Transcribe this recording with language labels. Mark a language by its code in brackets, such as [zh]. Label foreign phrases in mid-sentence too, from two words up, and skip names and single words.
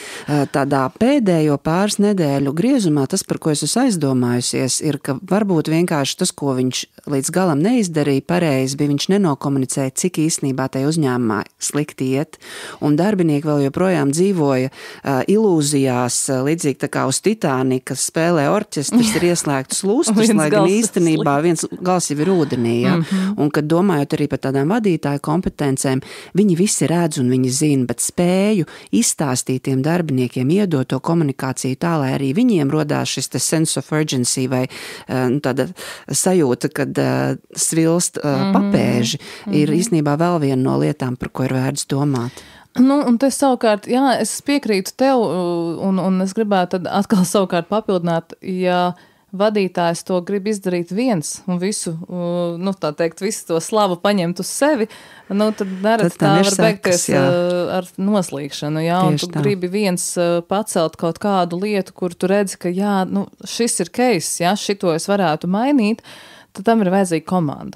[lv] Tādā pēdējo pāris nedēļu griezumā tas, par ko es esmu aizdomājusies, ir, ka varbūt vienkārši tas, ko viņš līdz galam neizdarīja pareizi, bija viņš nenokomunicēja, cik īstenībā tai uzņēmumā slikti iet, un darbinieki vēl joprojām dzīvoja ilūzijās, līdzīgi tā kā uz Titanika spēlē orķestris, ir ieslēgtas lustas, lai gan īstenībā viens gals jau ir ūdenī, ja? Un, kad domājot arī par tādām vadītāju kompetencēm, viņi visi redz un viņi zina, bet spēju izstāstīt tiem darbiniekiem, iedot to komunikāciju tā, lai arī viņiem rodās šis [en] sense of urgency [lv] vai tāda sajūta, kad svilst papēži, ir īstenībā vēl viena no lietām, par ko ir vērts domāt. Un te savukārt, jā, es piekrītu tev, un es gribētu tad atkal savukārt papildināt, ja vadītājs to grib izdarīt viens un visu, tā teikt, visu to slavu paņemt uz sevi, tad nerad tā var beigties ar noslīgšanu, jā, un tu gribi viens pacelt kaut kādu lietu, kur tu redzi, ka jā, šis ir case, jā, šito es varētu mainīt, tad tam ir vajadzīga komanda.